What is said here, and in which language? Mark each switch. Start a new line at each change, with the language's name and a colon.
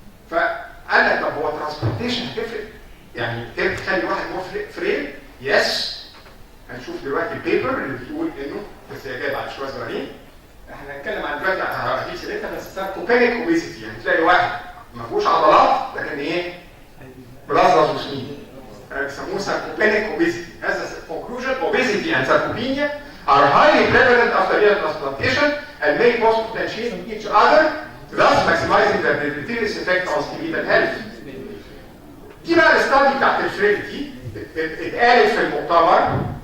Arabic: فقال لك طب هو ترانسبلانتيشن هتفرق؟ يعني تخلي واحد مور فريل؟ يس. هنشوف دلوقتي البيبر اللي بتقول انه، بس هي جايه بعد شويه صغيرين. احنا هنتكلم عن دلوقتي هجيب سيرتها بس ساركوبينيك اوبيسيتي، يعني تلاقي واحد ما فيهوش عضلات لكن ايه؟ ملظلظ وسمين. بيسموه ساركوبينيك اوبيسيتي.
English: هذا conclusion obesity and sarcopenia are highly prevalent after renal transplantation and may potentiate each other, thus maximizing the deleterious effect on skeletal health.
Arabic: دي بقى الاستادي بتاعت الفريلتي اتقالت في المؤتمر.